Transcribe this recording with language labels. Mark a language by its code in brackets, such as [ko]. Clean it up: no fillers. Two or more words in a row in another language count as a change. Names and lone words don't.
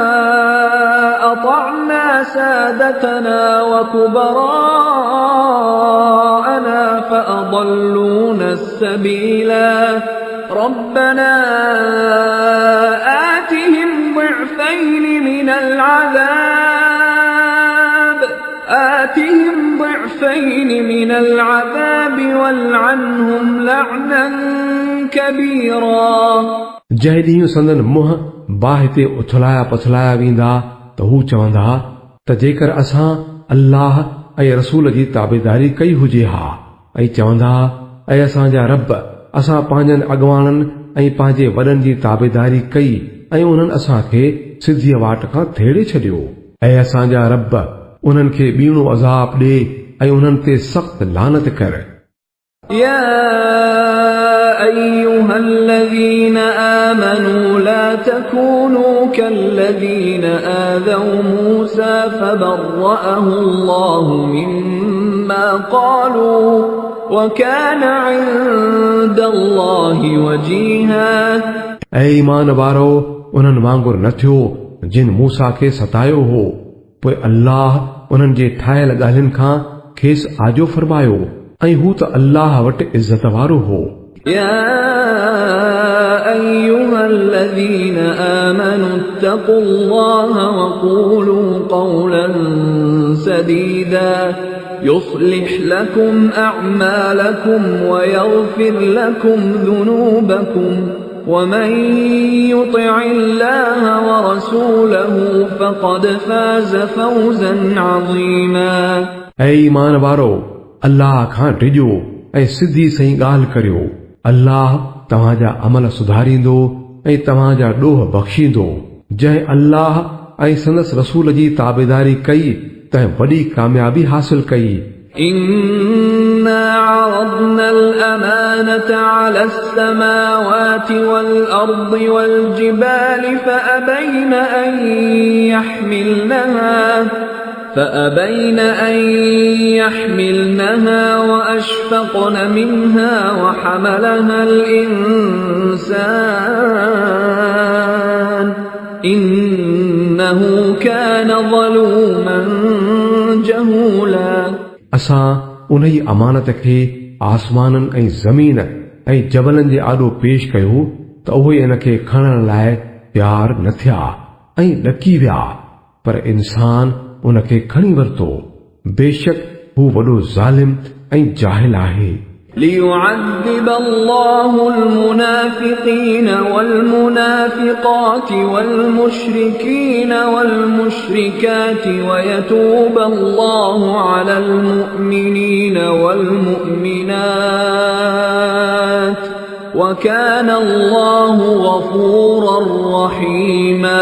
[ar] أطعنا سادتنا وكبراءنا فأضلونا السبيلا ربنا آتهم ضعفين من العذاب والعنهم لعنا كبيرا। [sd] जंहिं ॾींहुं संदन मुंहं बाहि ते उथलाया पथलाया वेंदा त हू चवंदा त जेकर असां अल्लाह ऐं रसूल जी ताबेदारी कई हुजे हा, ऐं चवंदा ऐं असांजा रब असां पंहिंजनि अॻवाननि ऐं पंहिंजे वॾनि जी ताबेदारी कई ऐं उन्हनि असांखे सिधीअ वाट खां थेड़े छॾियो। ऐं असांजा रब उन्हनि खे ॿीणो अज़ाब ॾे ऐं उन्हनि ते सख़्त लानत कर। [ar] يا أيها الذين آمنوا لا تكونوا كالذين آذوا موسى فبرأه الله مما قالوا وكان عند الله وجيها। [sd] ऐं ईमान वारो उन्हनि वांगुरु न थियो जिन मूसा खे सतायो हो, पोइ अल्लाह उन्हनि जे ठाहियल ॻाल्हियुनि खां खेसि आजो फरमायो ऐं हू त अल्लाह वटि इज़त वारो हो। [ar] يا أيها الذين آمنوا اتقوا الله وقولوا قولا سديدا يصلح لكم أعمالكم ويغفر لكم ذنوبكم ومن يطع الله ورسوله فقد فاز فوزا عظيما। [sd] ऐं ईमान वारो अल्लाह खां डिॼो ऐं सिधी सही ॻाल्हि करियो, अल्लाह तव्हांजा अमल सुधारींदो ऐं तव्हांजा ॾोह बख़्शींदो। जंहिं अल्लाह ऐं संदसि रसूल जी ताबेदारी कई तंहिं वॾी कामयाबी हासिल कई। [ar] إنا عرضنا الأمانة على السماوات والأرض والجبال فأبين أن يحملنها وأشفقن منها وحملها الإنسان إنه كان ظلوما جهولا। [sd] असां उन ई अमानत खे आसमाननि ऐं ज़मीन ऐं जबलनि जे आॾो पेश कयो त उहे इन खे खणण लाइ तयार न थिया ऐं ॾकी विया, पर इंसान उन खे खणी वरितो। बेशक हू वॾो ज़ालिम ऐं जाहिल आहे। [ar] ليعذب الله المنافقين والمنافقات والمشركين والمشركات ويتوب الله على المؤمنين والمؤمنات وكان الله غفورا رحيما।